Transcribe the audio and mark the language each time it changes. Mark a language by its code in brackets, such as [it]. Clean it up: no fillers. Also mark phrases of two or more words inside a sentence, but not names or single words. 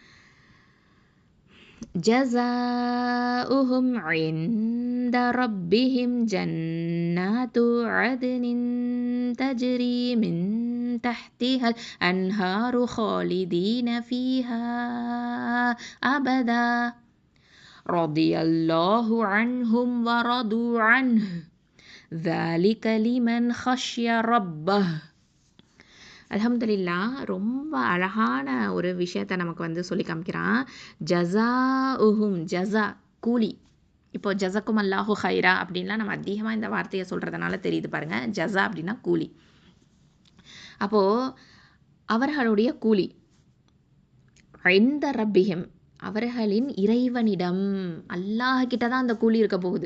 [ar] جزاؤهم عند ربهم جنات عدن تجري من تحتها الأنهار خالدين فيها أبدا رضي الله عنهم ورضوا عنه ذلك لمن خشي ربه. [ta] அல்ஹம்துலில்லாஹ். ரொம்ப அழகான ஒரு விஷயத்தை நமக்கு வந்து சொல்லி காமிக்கிறான். [ar] جزاؤهم، جزاء [ta] கூலி. இப்போ [ar] جزاكم الله خيرا [ta] அப்படின்லாம் நம்ம அதிகமாக இந்த வார்த்தையை சொல்கிறதுனால தெரியுது பாருங்கள். ஜஸா அப்படின்னா கூலி. அப்போது அவர்களுடைய கூலி [ar] عند ربهم, [ta] அவர்களின் இறைவனிடம், அல்லாஹ்கிட்ட தான் அந்த கூலி இருக்க போகுது.